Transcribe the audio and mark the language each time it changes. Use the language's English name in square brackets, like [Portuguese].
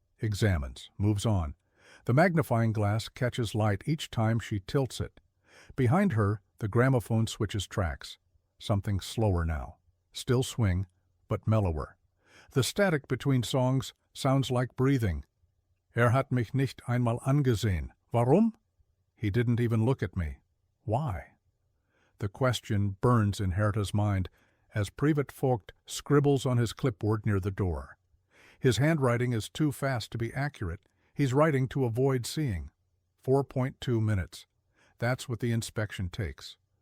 [English] Examines, moves on. The magnifying glass catches light each time she tilts it. Behind her, the gramophone switches tracks. Something slower now. Still swing, but mellower. The static between songs sounds like breathing. [German] Hat mich nicht einmal angesehen. Warum? [English] He didn't even look at me. Why? The question burns in Herta's mind as Privat Vogt scribbles on his clipboard near the door. His handwriting is too fast to be accurate. He's writing to avoid seeing. 4.2 minutes. That's what the inspection takes.